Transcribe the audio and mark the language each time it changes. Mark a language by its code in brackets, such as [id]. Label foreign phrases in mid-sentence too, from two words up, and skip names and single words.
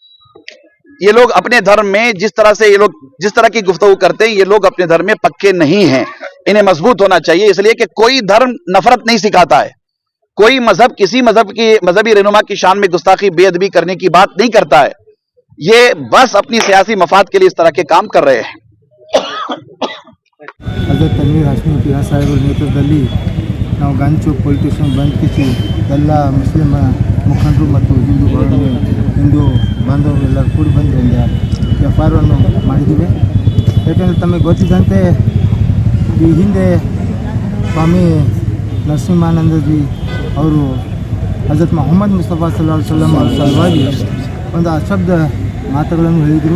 [ur] یہ لوگ اپنے دھرم میں جس طرح کی گفتگو کرتے ہیں، یہ لوگ اپنے دھرم میں پکے نہیں ہیں، انہیں مضبوط ہونا چاہیے، اس لیے کہ کوئی دھرم نفرت نہیں سکھاتا ہے، کوئی مذہب کسی مذہبی رہنما کی شان میں گستاخی بے ادبی کرنے کی بات نہیں کرتا ہے. یہ بس اپنی سیاسی مفاد کے لیے اس طرح کے کام کر رہے ہیں. [kn] ಹಜರತ್ ತನ್ವೀರ್ ಹಾಶ್ಮಿ ಪಿಯಾ ಸಾಹೇಬರ ನೇತೃತ್ವದಲ್ಲಿ ನಾವು ಗಾಂಧಿ ಚೌಕ್ ಪೊಲೀಸ್ ಸ್ಟೇಷನ್ ಬಂದ್ ಕಿಸಿ ಎಲ್ಲ ಮುಸ್ಲಿಂ ಮುಖಂಡರು ಮತ್ತು ಹಿಂದೂ ಬಾಂಧವರು ಎಲ್ಲರೂ ಕೂಡಿ ಬಂದು ಒಂದು ಎಫ್ಐಆರ್ ಅನ್ನು ಮಾಡಿದ್ದೀವಿ। ಯಾಕೆಂದರೆ ತಮಗೆ ಗೊತ್ತಿದ್ದಂತೆ ಈ ಹಿಂದೆ ಸ್ವಾಮಿ ನರಸಿಂಹಾನಂದಜಿ ಅವರು ಹಜರತ್ ಮೊಹಮ್ಮದ್ ಮುಸ್ತಫಾ [ar] صلى الله عليه وسلم [kn] ಅವರ ಸಲುವಾಗಿ ಒಂದು ಅಶಬ್ದ ಮಾತುಗಳನ್ನು ಹೇಳಿದರು।